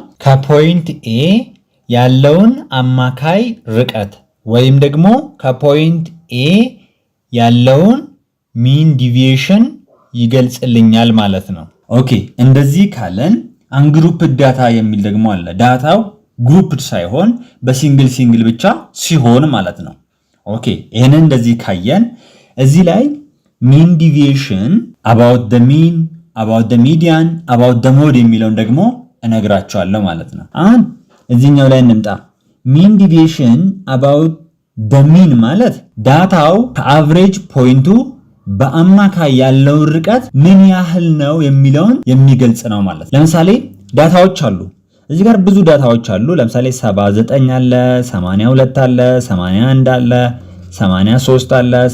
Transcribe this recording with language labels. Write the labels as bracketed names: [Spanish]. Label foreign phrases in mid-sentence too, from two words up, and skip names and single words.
[Amharic] ከፖይንት ኤ ያለውን አማካይ ርቀት ወይም ደግሞ ከፖይንት ኤ ያለውን [English] mean deviation [Amharic] ይገልጽልኛል ማለት ነው። ኦኬ፣ እንደዚህ ካለን [English] ungrouped data [Amharic] የሚል ደግሞ አለ። ዳታው ግሩፕድ ሳይሆን በሲንግል ብቻ ሲሆን ማለት ነው። ኦኬ፣ ይሄንን እንደዚህ ካየን እዚህ ላይ [English] mean deviation about the mean about the median about the mode [Amharic] የሚለውን ደግሞ እነግራቸዋለሁ ማለት ነው። አሁን እዚህኛው ላይ እንምጣ። [English] mean deviation about the mean [Amharic] ማለት ዳታው ከአቨሬጅ ፖይንቱ በአማካይ ያለው ርቀት ምን ያህል ነው የሚለውን የሚገልጽ ነው ማለት። ለምሳሌ ዳታዎች አሉ። እዚህ ጋር ብዙ ዳታዎች አሉ። ለምሳሌ 79 አለ፣ 82 አለ፣ 81 አለ፣ 83 አለ፣